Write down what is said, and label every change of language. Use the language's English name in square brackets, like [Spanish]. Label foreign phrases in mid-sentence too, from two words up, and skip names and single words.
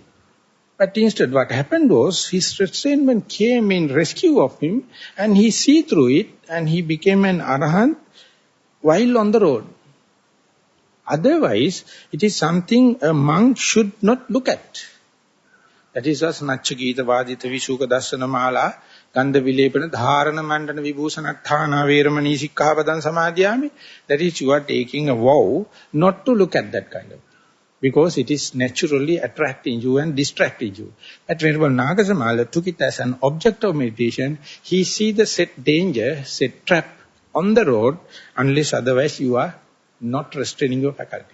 [English] But instead what happened was, his restrainment came in rescue of him, and he see through it, and he became an arahant while on the road. Otherwise, it is something a monk should not look at. That is as [Pali] Nachcha Gita Vadita Visuka Dassana Mala Gandha Vilepana Dharana Mandana Vibhusanathana Veramani Sikkhapadam Samadhyami. [English] That is, you are taking a vow not to look at that kind of thing, because it is naturally attracting you and distracting you. But Venerable Nagasamala took it as an object of meditation. He see the set danger, set trap on the road, unless otherwise you are not restraining your faculty.